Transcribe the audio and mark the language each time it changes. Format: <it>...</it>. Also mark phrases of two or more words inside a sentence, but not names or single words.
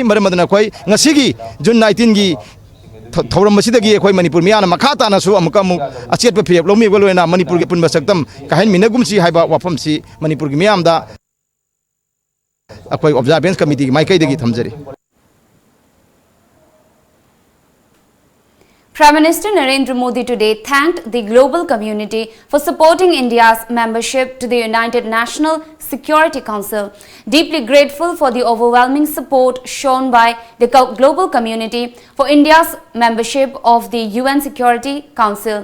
<mni>ꯃꯔꯝ ꯑꯗꯨꯅ ꯑꯩꯈꯣꯏ ꯉꯁꯤꯒꯤ ꯖꯨꯟ 19ꯒꯤ ꯊꯧꯔꯝ ꯑꯁꯤꯗꯒꯤ ꯑꯩꯈꯣꯏ ꯃꯅꯤꯄꯨꯔ ꯃꯤꯌꯥꯝꯅ ꯃꯈꯥ ꯇꯥꯅꯁꯨ ꯑꯃꯨꯛ ꯑꯆꯦꯠꯄ ꯐꯤꯔꯦꯞ ꯂꯧꯃꯤꯕ ꯂꯣꯏꯅ ꯃꯅꯤꯄꯨꯔꯒꯤ ꯑꯄꯨꯟꯕ ꯁꯛꯇꯝ ꯀꯥꯏꯍꯟꯃꯤꯟꯅꯒꯨꯝꯁꯤ ꯍꯥꯏꯕ ꯋꯥꯐꯝꯁꯤ ꯃꯅꯤꯄꯨꯔꯒꯤ ꯃꯤꯌꯥꯝꯗ ꯑꯩꯈꯣꯏ</mni> <en>observance committee</en> <mni>ꯃꯥꯏꯀꯩꯗꯒꯤ ꯊꯝꯖꯔꯤ.</mni> <en>Prime Minister Narendra Modi today thanked the global community for supporting India's membership to the United National Security Council. Deeply grateful for the overwhelming support shown by the global community for India's membership of the UN Security Council.</en>